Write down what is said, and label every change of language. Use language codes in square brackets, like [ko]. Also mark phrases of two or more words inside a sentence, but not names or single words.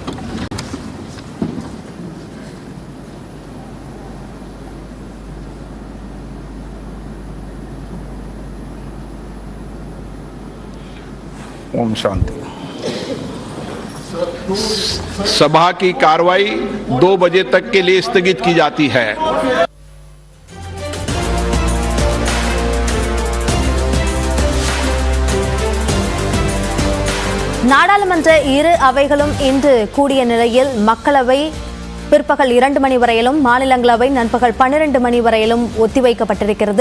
[hi] ओम शांति। सभा की कार्रवाई 2 बजे तक के लिए स्थगित की जाती है। [ta] நாடாளுமன்ற இரு அவைகளும் இன்று கூடிய நிலையில் மக்களவை பிற்பகல் 2 மணி வரையிலும் மாநிலங்களவை நண்பகல் 12 மணி வரையிலும் ஒத்திவைக்கப்பட்டிருக்கிறது.